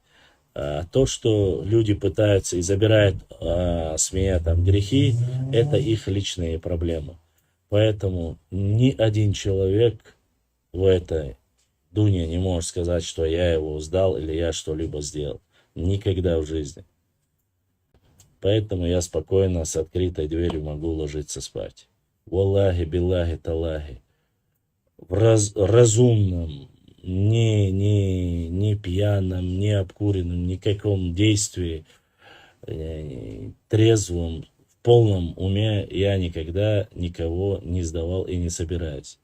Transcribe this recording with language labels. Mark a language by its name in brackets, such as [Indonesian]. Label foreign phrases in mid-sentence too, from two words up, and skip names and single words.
[Russian] То, что люди пытаются и забирают с меня там грехи, это их личные проблемы. Поэтому ни один человек в этой дуне не может сказать, что я его сдал или я что-либо сделал. Никогда в жизни. Поэтому я спокойно с открытой дверью могу ложиться спать. [Arabic] والله بالله تالله. [Russian] В разумном, не пьяном, не обкуренном, никаком действии, трезвом, в полном уме я никогда никого не сдавал и не собираюсь.